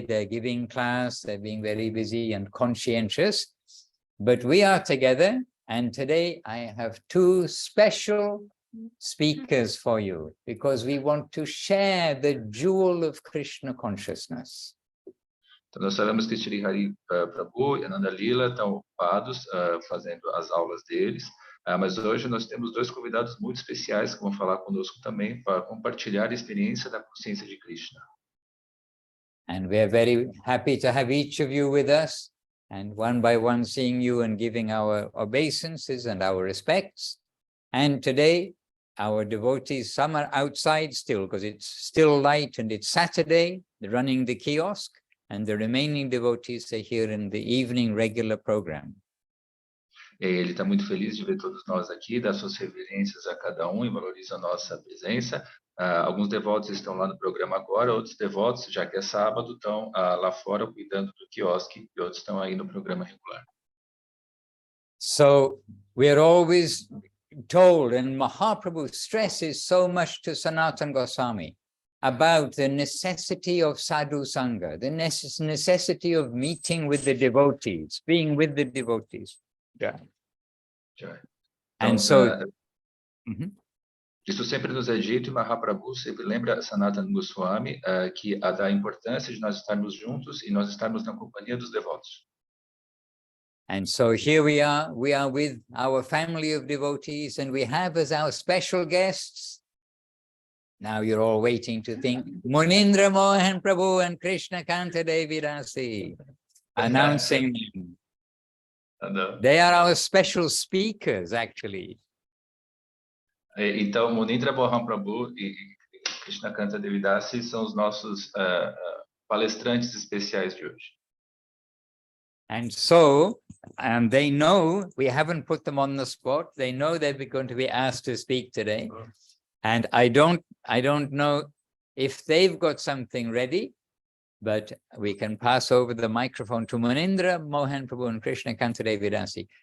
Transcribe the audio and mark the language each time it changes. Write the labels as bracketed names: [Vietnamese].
[English] They're giving class, they're being very busy and conscientious. But we are together, and today I have two special speakers for you, because we want to share the jewel of Krishna consciousness. [Portuguese] Então, nós sabemos que Sri Hari Prabhu e Ananda Lila estão ocupados fazendo as aulas deles, mas hoje nós temos dois convidados muito especiais que vão falar conosco também para compartilhar a experiência da consciência de Krishna. [English] And we are very happy to have each of you with us, and one by one seeing you and giving our obeisances and our respects. And today, our devotees, some are outside still because it's still light and it's Saturday, they're running the kiosk, and the remaining devotees are here in the evening regular program. [Portuguese] Ele está muito feliz de ver todos nós aqui, dar suas reverências a cada um e valoriza a nossa presença. Alguns devotos estão lá no programa agora, outros devotos, já que é sábado, estão lá fora cuidando do quiosque, e outros estão aí no programa regular. [English] So we are always told, and Mahaprabhu stresses so much to Sanatana Goswami, about the necessity of sadhu sangha, the necessity of meeting with the devotees, being with the devotees. Yeah. [Portuguese] Joia. [English] And [Portuguese] Então, [English] so, [Portuguese] isso sempre nos é dito, e Mahaprabhu sempre lembra Sanatana Goswami que a da importância de nós estarmos juntos e nós estarmos na companhia dos devotos. [English] and so here we are with our family of devotees, and we have as our special guests. Now you're all waiting to think, Munindra Mohan Prabhu and Krishna Kanta DD, announcing them. They are our special speakers, actually. [Portuguese] Então, Munindra Mohan Prabhu e Krishna Kanta DD são os nossos palestrantes especiais de hoje. [English] And so, they know, we haven't put them on the spot. They know they're going to be asked to speak today. And I don't know if they've got something ready, but we can pass over the microphone to Munindra Mohan Prabhu and Krishna Kanta DD.